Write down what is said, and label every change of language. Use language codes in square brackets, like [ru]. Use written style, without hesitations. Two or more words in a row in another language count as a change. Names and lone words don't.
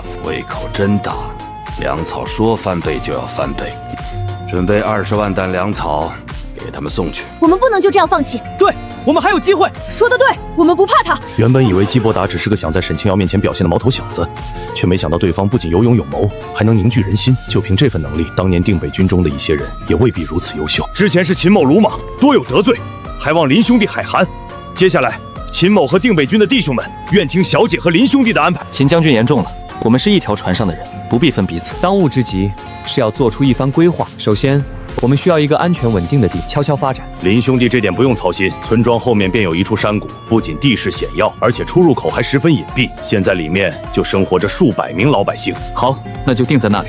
[zh] 胃口真大，糧草說翻倍就要翻倍，準備20萬擔糧草給他們送去。我們不能就這樣放棄。对，我們還有機会。說得对，我們不怕他。原本以為基伯達只是個想在沈清瑤面前表現的毛頭小子，卻沒想到對方不僅有勇有謀，還能凝聚人心。就憑這份能力，當年定北軍中的一些人也未必如此優秀。之前是秦某魯莽，多有得罪，還望林兄弟海涵。接下来，秦某和定北軍的弟兄們願聽小姐和林兄弟的安排。秦将軍言重了，我们是一條船上的人，不必分彼此。當務之急是要做出一番規劃。首先，我們需要一個安全穩定的地方悄悄發展。林兄弟這點不用操心，村莊後面便有一處山谷，不僅地勢險要，而且出入口還十分隱蔽。現在裡面就生活着數百名老百姓。好，那就定在那裡。